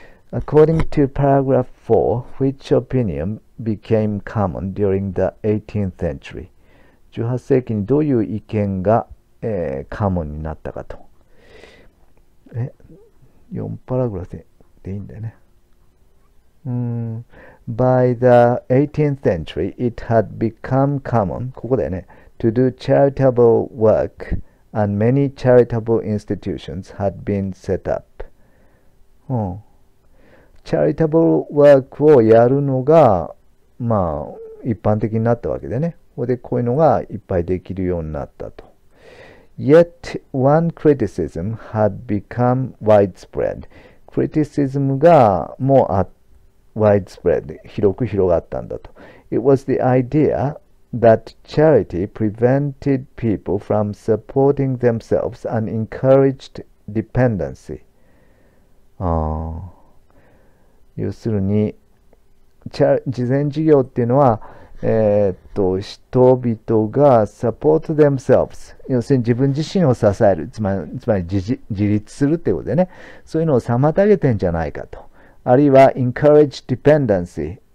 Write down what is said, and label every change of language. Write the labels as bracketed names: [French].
[English] According to paragraph 4, which opinion became common during the 18th century? [Japanese] 18世紀にどういう意見が、カモンになったかと。 4パラグラフでいいんだよね。 [English] By the 18th century, it had become common, [Japanese] ここだよね。 [English] To do charitable work.And many charitable institutions had been set up. [Japanese] チャリタブルワークをやるのが、まあ、一般的になったわけでね。で、こういうのがいっぱいできるようになったと。 [English] Yet, one criticism had become widespread. [Japanese] クリティシズムがもうwidespread、広く広がったんだと。 [English] It was the idea,that charity prevented people from supporting themselves and encouraged dependency. [Japanese] 要するに、慈善事業っていうのは、人々が [English] support themselves。 [Japanese] 要するに自分自身を支える。つまり自立するっていうことでね。そういうのを妨げてんじゃないかと。あるいは [English] encourage dependency。